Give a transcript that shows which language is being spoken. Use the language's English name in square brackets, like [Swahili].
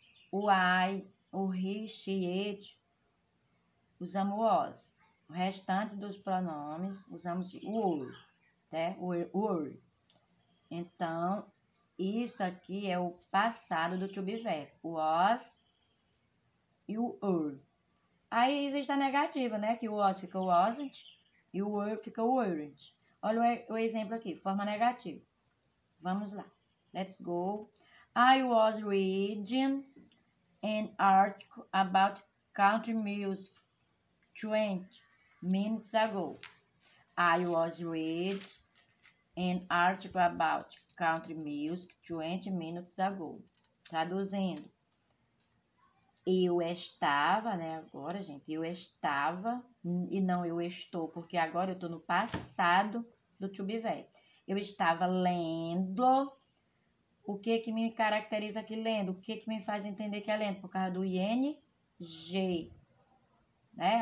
[Portuguese] O I, o he, she, it, usamos was. O restante dos pronomes, usamos were, né? Were. Então, isso aqui é o passado do to be verb. O was e o were. Aí existe a negativa, né? Que o was fica wasn't e o were fica weren't. Olha o exemplo aqui, forma negativa. Vamos lá. [English] Let's go. I was reading an article about country music 20 minutes ago. I was reading an article about country music 20 minutes ago. [Portuguese] Traduzindo. Eu estava, né? Agora, gente, eu estava e não eu estou, porque agora eu estou no passado do to be verb. Eu estava lendo. O que me caracteriza aqui lendo? O que me faz entender que é lendo? Por causa do ing, né?